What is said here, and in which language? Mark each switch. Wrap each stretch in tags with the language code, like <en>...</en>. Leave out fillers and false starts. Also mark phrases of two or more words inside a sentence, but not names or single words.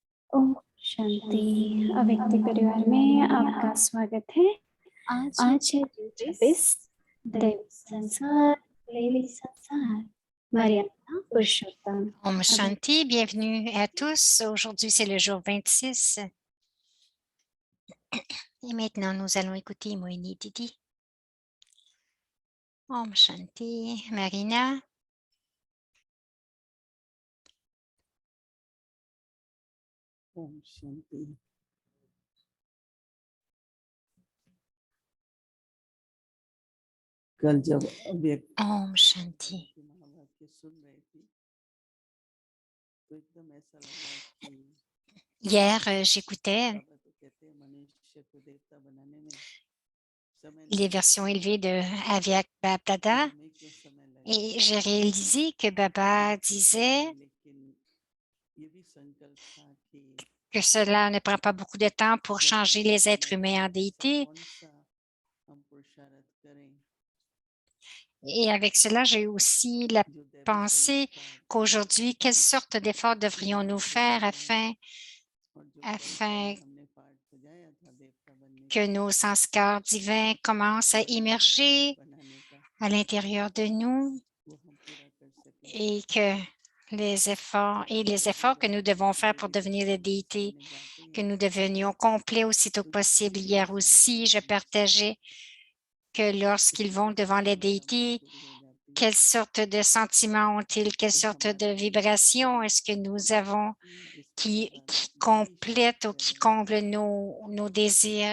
<hi>ओम शांति। अव्यक्ति परिवार में आपका स्वागत है। आज है जून 26 दैविक संसार मर्यादा पुरुषोत्तम। ओम शांति,</hi> <fr>bienvenue à tous. Aujourd'hui, c'est le jour 26. Et maintenant, nous allons écouter Moini Didi.</fr> <hi>ओम शांति, Marina. ओम शांति. कल जब अव्यक्त ओम शांति. महावाक्य सुन रही थी तो एकदम ऐसा लगा कि</hi> <fr>Hier, j'écoutais</fr> <hi>बाबा तो कहते हैं मनुष्य को देवता बनाने में समय</hi> <fr>les versions élevées de Avyak Bapdada</fr> <hi>हमें क्यों समय लगे</hi> <fr>et j'ai réalisé que Baba disait</fr> <hi>लेकिन ये भी संकल्प था कि</hi> <fr>que cela ne prend pas beaucoup de temps pour changer les êtres humains en déité.</fr> <hi>कौन सा हम पुरुषार्थ करें</hi> <fr>Et avec cela, j'ai aussi la</fr> <hi>जो दैवी</hi> <fr>pensée</fr> <hi>संस्कार</hi> <fr>qu'aujourd'hui, quelle sorte d'efforts devrions-nous faire afin</fr> <hi>और जो</hi> <fr>afin</fr> <hi>हमने पाठ बजाया था देवता बनने</hi> <fr>que nos sanskars divins commencent à immerger</fr> <hi>बनाने का</hi> <fr>à l'intérieur de nous</fr> <hi>वो हम पूरा कर सकें</hi> <fr>et que les efforts que nous devons faire pour devenir des déités, que nous devenions complets aussitôt que possible. Hier aussi, je partageais que lorsqu'ils vont devant les déités, quelle sorte de sentiments ont-ils, quelle sorte de vibrations est-ce que nous avons qui complètent ou qui comblent nos désirs.</fr>